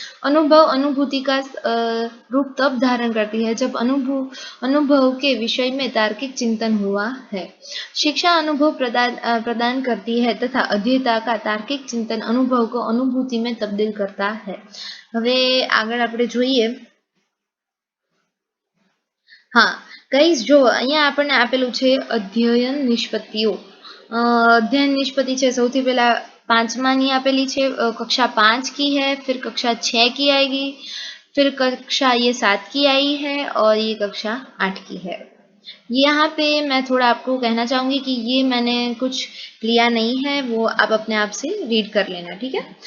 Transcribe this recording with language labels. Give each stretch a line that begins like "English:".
Hindi: अनुभव अनुभूति का रूप तब धारण करती है जब अनुभव के विषय में तार्किक चिंतन हुआ है. शिक्षा अनुभव प्रदान करती है तथा अध्येता का तार्किक चिंतन अनुभव को अनुभूति में तब्दील करता है.
Gujarati: હવે આગળ આપણે જોઈએ. હા ગાઈસ, જો અહીંયા આપણને આપેલું છે અધ્યયન નિષ્પત્તિઓ.
Hindi: अध्ययन निष्पत्ति है
Gujarati: सौथी पहला 5मा आपेली है,
Hindi: कक्षा 5 की है, फिर कक्षा 6 की आएगी, फिर कक्षा ये 7 की आई है और ये कक्षा 8 की है. यहाँ पे मैं थोड़ा आपको कहना चाहूँगी कि ये मैंने कुछ लिया नहीं है, वो आप अपने आप से रीड कर लेना, ठीक है.